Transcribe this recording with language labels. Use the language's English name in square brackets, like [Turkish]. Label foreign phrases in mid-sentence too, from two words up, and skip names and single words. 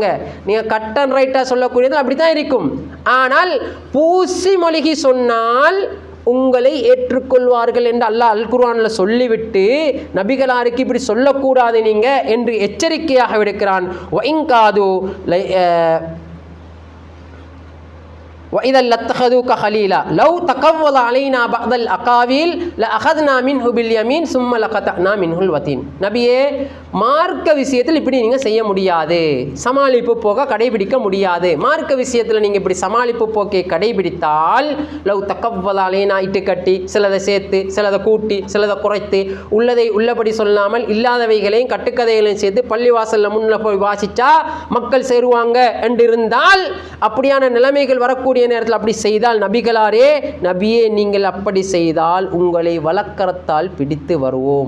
[Tamil] நீங்கள் [English] cut and right [Tamil] சொல்லக்கூடியது அப்படி தான் இருக்கும். ஆனால் பூசி மொழிகி சொன்னால் உங்களை ஏற்றுக்கொள்வார்கள் என்று அல்லாஹ் அல் குர்ஆனில் சொல்லிவிட்டு நபிகளாருக்கு இப்படி சொல்லக்கூடாது நீங்கள் என்று எச்சரிக்கையாக விடுக்கிறான். [Arabic] வஇன்காது وَإِذَا لَاتَّخَذُوكَ خَلِيلًا لَوْ تَقَوَّلَ عَلَيْنَا بَعْضَ الْأَقَاوِيلِ لَأَخَذْنَا مِنْهُ بِالْيَمِينِ ثُمَّ لَقَطَعْنَا مِنْهُ الْوَتِينَ. [Tamil] நபியே, மார்க்க விஷயத்தில் இப்படி நீங்கள் செய்ய முடியாது, சமாளிப்பு போக கடைபிடிக்க முடியாது. மார்க்க விஷயத்தில் நீங்கள் இப்படி சமாளிப்பு போக்கை கடைபிடித்தால் [Arabic] لو تقول علينا [Tamil] இட்டு கட்டி சிலதை சேர்த்து சிலதை கூட்டி சிலதை குறைத்து உள்ளதை உள்ளபடி சொல்லாமல் இல்லாதவைகளையும் கட்டுக்கதைகளையும் சேர்த்து பள்ளிவாசலில் முன்ன போய் வாசிச்சா மக்கள் சேருவாங்க என்று இருந்தால், அப்படியான நிலைமைகள் வரக்கூடிய நேரத்தில் அப்படி செய்தால் நபிகளாரே, நபியே நீங்கள் அப்படி செய்தால் உங்களை வலக்கரத்தால் பிடித்து வருவோம்.